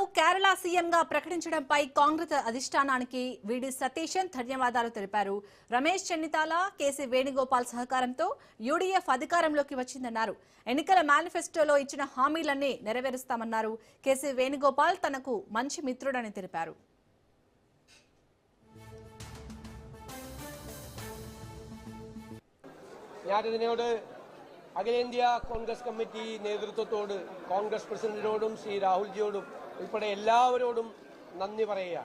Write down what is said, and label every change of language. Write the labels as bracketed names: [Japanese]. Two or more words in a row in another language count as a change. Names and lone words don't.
[Telugu] కేరళ సీఎంగా ప్రకటించడంపై కాంగ్రెస్ అధిష్టానానికి వీడి సతీశన్ ధన్యవాదాలు తెలిపారు. రమేష్ చెన్నితాల, కేసీ వేణుగోపాల్ సహకారంతో యూడీఎఫ్ అధికారంలోకి వచ్చిందన్నారు. ఎన్నికల మేనిఫెస్టోలో ఇచ్చిన హామీలన్నీ నెరవేరుస్తామన్నారు. కేసీ వేణుగోపాల్ తనకు మంచి మిత్రుడని తెలిపారు. [Malayalam] അഖിലേന്ത്യാ കോൺഗ്രസ് കമ്മിറ്റി നേതൃത്വത്തോട് കോൺഗ്രസ് പ്രസിഡന്റിനോടും ശ്രീ രാഹുൽജിയോടും ഉൾപ്പെടെ എല്ലാവരോടും നന്ദി പറയുകയാണ്.